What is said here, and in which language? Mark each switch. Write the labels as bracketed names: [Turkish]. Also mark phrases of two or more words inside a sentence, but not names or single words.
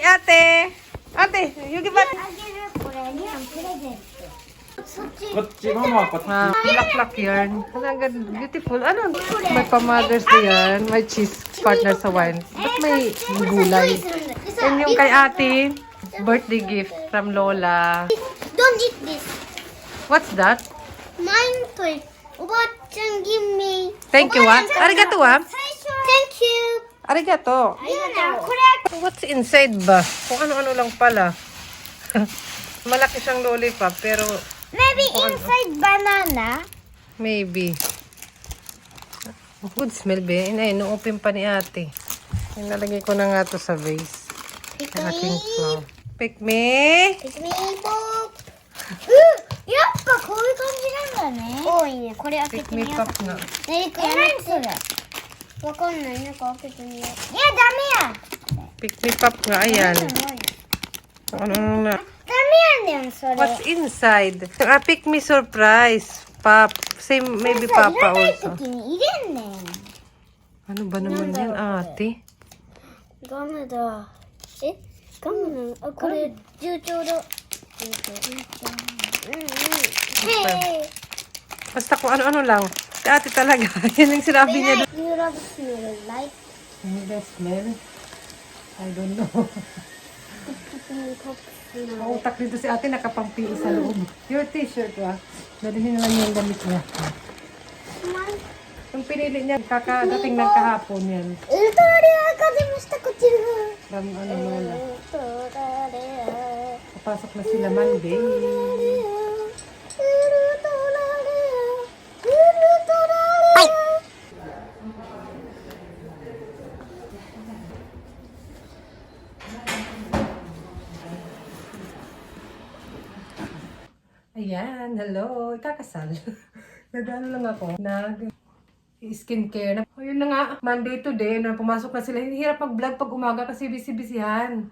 [English] ate. Ate, you give ate. [Japanese] あげるこれにはプレゼント。そっち。こっちママこっち [Filipino] Laklak yan. Ang ganda, beautiful. Ano? May pa-mothers day yan. May cheese partner sa wine. Ba't may gulay? And yung kay ate, [English] birthday gift from Lola. Don't eat this. What's that? Mine toy. おばあちゃん give me. Thank you, ah. Arigato, ah. Thank you. Arigato. [Japanese] これ [English] What's inside [Filipino] ba? Kung ano-ano lang pala. Malaki siyang lollipop, pero [English] maybe inside banana. maybe. Good smell, be. [Filipino] Inay, no-open pa ni ate. Nalagay ko na nga to sa vase. [English] Pick [Filipino] Ang aking [English] me. flower. Pick me! Pick me pop. [Japanese] やっぱこういう感じなんだね。多いね。これ開け [English] Pick [Japanese] て [English] me [Japanese] みよう。 [Filipino] cup nga. [Japanese] ねりくんやめて。わかんない。なんか開けてみよう。いや、ダメや。 [English] Pick me cup [Filipino] nga. Ayan. [Japanese] ダメ [Filipino] Ano na? [Japanese] やねん、それ。 [English] What's inside? Pick me surprise. Pop. Same, maybe [Japanese] いら Papa ない [English] also. [Japanese] 時に入れんねん。 [Filipino] Ano ba naman yan, ate? [Japanese] ガムだ。えガムなのあ、これ、重長だ。Hey! [Filipino] Basta kung ano-ano lang. Si ate talaga. Yan ang sinabi niya doon. [English] You love smell like The smell? I don't know. [Filipino] Mautak dito si ate, nakapangpii sa loob. [English] Your t-shirt, ah. [Filipino] Dalihin na lang yung damit niya. Yung pinili niya, kakadating ng kahapon yan. [Japanese] ウルトラレア風もしたこっちの [English] From ano Lola. [Japanese] ウルトラレア [Filipino] Papasok na sila Monday. [Japanese] ウルトラレアウルトラレア [Filipino] Ayan, hello. Ikakasal. Nag-ano lang ako. Skincare na. O yun na nga, Monday today, na pumasok na sila. Hindi hirap mag-vlog pag umaga kasi busy-busyhan.